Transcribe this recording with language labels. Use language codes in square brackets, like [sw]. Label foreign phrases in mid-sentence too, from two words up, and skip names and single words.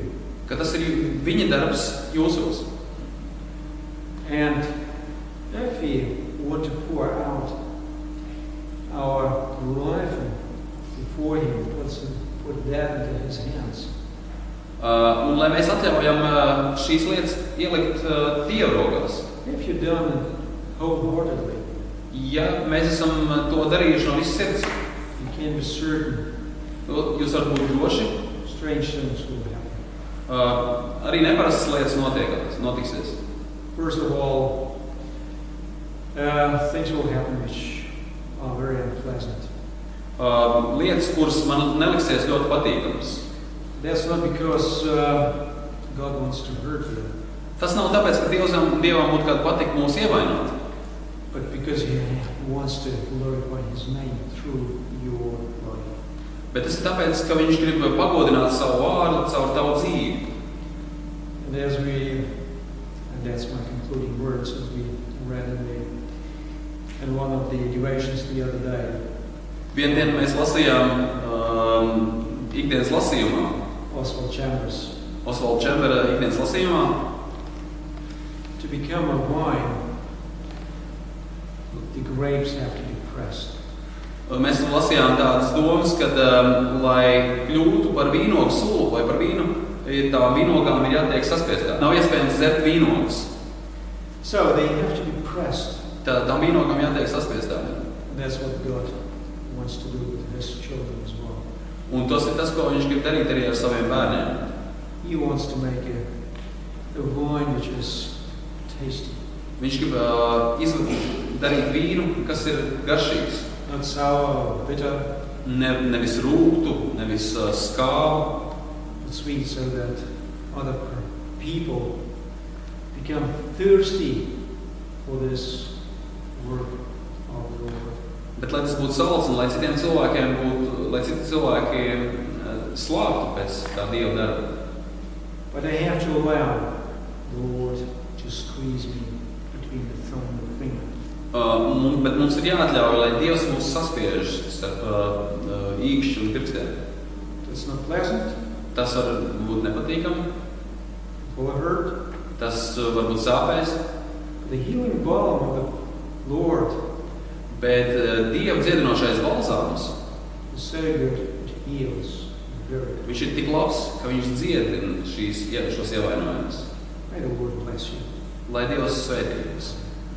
[lv] Ka tas ir viņa darbs jūsos. [en] And if we want to pour out our life before him, put that into his hands. [lv] Un lai mēs atļaujam šīs lietas ielikt Dieva rokās. [en] If you've done it wholeheartedly, [lv] Ja mēs esam to darījuši no visas sirds, [en] you can be certain [lv] jūs varat būt droši, [en] strange things will happen. [lv] Arī neparastas lietas notiksies. [en] First of all, things will happen which are very unpleasant. [lv] Lietas, kuras man neliksies ļoti patīkamas. [en] That's not because God wants to hurt you, [lv] Tas nav tāpēc, ka Dievam būtu kāda patika mūs ievainot, [en] but because he wants to glorify his name through your life. [lv] bet tas ir tāpēc, ka viņš grib pagodināt savu vārdu caur tavu dzīvi. [en] And that's my concluding words as we read in one of the devotions the other day. [lv] Vienu dienu mēs lasījām ikdienas lasījumā, Ozolnieka ikdienas lasījumā, [en] to become a wine, the grapes have to be pressed. [lv] Mēs lasījām tādas domas, ka, lai kļūtu par vīnogu sulu vai par vīnu, tām vīnogām ir jātiek saspiestām. Nav iespējams dzert vīnogas. [en] So they have to be pressed. [lv] Tām vīnogām jātiek saspiestām. [en] And that's what God wants to do with his children as well. [lv] Un tas ir tas, ko viņš grib darīt arī ar saviem bērniem. [en] He wants to make a wine which is tasty. [lv] Viņš grib darīt vīnu, kas ir garšīgs. [en] Not sour or bitter. [lv] Nevis rūgtu, nevis skābu. [en] But sweet, so that other people become thirsty for this work of the Lord. [lv] Bet lai tas būtu salds un lai citiem cilvēkiem būtu, lai citi cilvēki slāptu pēc tā Dieva darba. [en] But I have to allow the Lord to squeeze me between the thumb and the finger. [lv] Bet mums ir jāatļauj, lai Dievs mūs saspiež starp īkšķi un pirkstiem. [en] It's not pleasant. [lv] Tas var būt nepatīkami. [en] It will hurt. [lv] Tas var būt sāpēs. [en] The healing balm of the Lord [lv] Bet Dieva dziedinošais balzāms, [en] is so good, it heals very good. [lv] viņš ir tik labs, ka viņš dziedina šos ievainojumus. [en] May the Lord bless you. [lv] Lai Dievs svētī jūs.